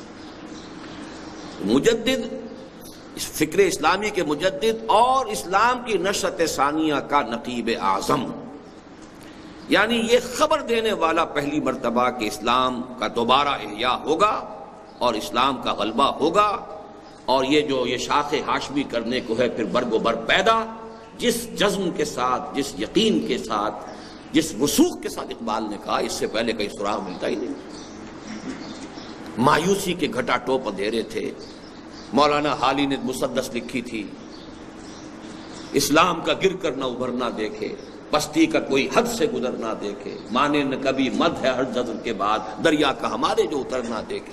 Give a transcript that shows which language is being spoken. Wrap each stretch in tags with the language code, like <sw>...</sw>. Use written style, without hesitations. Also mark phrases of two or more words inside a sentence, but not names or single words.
<ur>مجدد، اس فکر اسلامی کے مجدد اور اسلام کی نشأت ثانیہ کا نقیب اعظم، یعنی یہ خبر دینے والا پہلی مرتبہ کہ اسلام کا دوبارہ احیاء ہوگا اور اسلام کا غلبہ ہوگا، اور یہ شاخ ہاشمی کرنے کو ہے پھر برگ و بر پیدا، جس جزم کے ساتھ، جس یقین کے ساتھ، جس وثوق کے ساتھ اقبال نے کہا، اس سے پہلے کہیں سراغ ملتا ہی نہیں۔ مایوسی کے گھٹا ٹوپ اندھیرے تھے، مولانا حالی نے مسدس لکھی تھی، اسلام کا گر کر نہ ابھرنا دیکھے، پستی کا کوئی حد سے گزر نہ دیکھے، مانے نہ کبھی مد ہے ہر جذر کے بعد، دریا کا ہمارے جو اتر نہ دیکھے۔</ur>